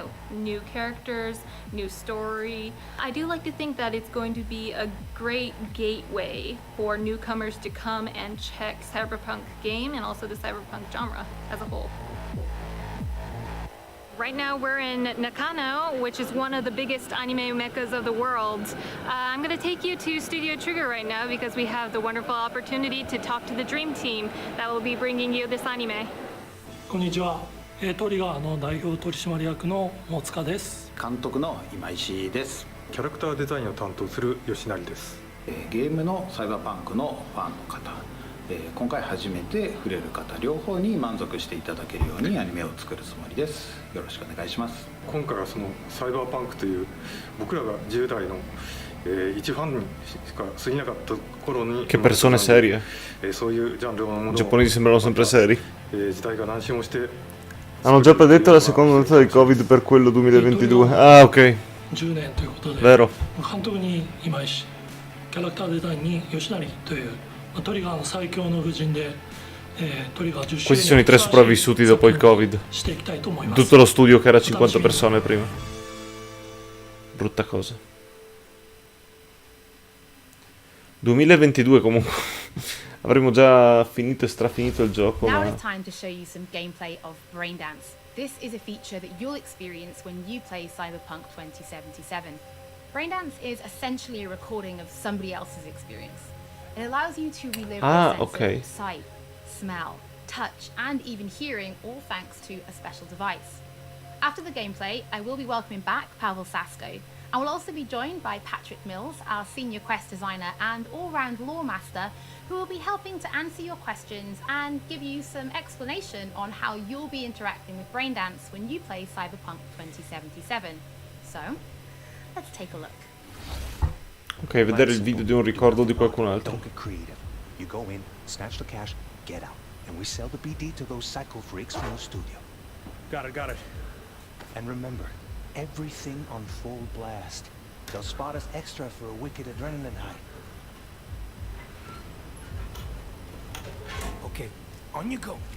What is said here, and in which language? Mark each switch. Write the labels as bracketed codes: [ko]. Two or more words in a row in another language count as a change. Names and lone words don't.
[en] New characters, new story. I do like to think that it's going to be a great gateway for newcomers to come and check Cyberpunk game and also the Cyberpunk genre as a whole. Right now we're in Nakano, which is one of the biggest anime meccas of the world. I'm going to take you to Studio Trigger right now because we have the wonderful opportunity to talk to the dream team that will be bringing you this anime. [ja] こんにちは。トリガーの代表取締役の大塚です。監督の今石です。キャラクターデザインを担当する吉成です。ゲームのサイバーパンクのファンの方。今回初めて触れる方両方に満足していただけるようにアニメを作るつもりです。よろしくお願いします。今回はそのサイバーパンクという僕らが10代の一ファンにしか過ぎなかった頃に [it] Che persone serie. [ja] そういうジャンルのものを [it] Giapponesi sembrano sempre seri. [ja] 時代が南進をして [it] Hanno già predetto la seconda ondata del Covid per quello 2022. Ah, ok. [ja] 10年ということで [it] Vero. [ja] 監督に今石、キャラクターデザインに吉成というトリガーの最強の布陣で、トリガー10周 [it] Questi sono i tre sopravvissuti dopo il Covid. Tutto lo studio che era 50 persone prima. Brutta cosa. 2022 comunque. Avremo già finito e strafinito il gioco. [en] Now [it] Ma... [en] it's time to show you some gameplay of Braindance. This is a feature that you'll experience when you play Cyberpunk 2077. Braindance is essentially a recording of somebody else's experience. It allows you to relive the senses of sight, smell, touch, and even hearing, all thanks to a special device. After the gameplay, I will be welcoming back Pavel Sasko. I will also be joined by Patrick Mills, our senior quest designer and all-round lore master, who will be helping to answer your questions and give you some explanation on how you'll be interacting with Braindance when you play Cyberpunk 2077. So, let's take a look. [it] Ok, vedere il video di un ricordo di qualcun altro. [en] Don't get creative. You go in, snatch the cash, get out, and we sell the BD to those psycho freaks from the studio. Got it. And remember, everything on full blast. They'll spot us extra for a wicked adrenaline high. Okay, on you go.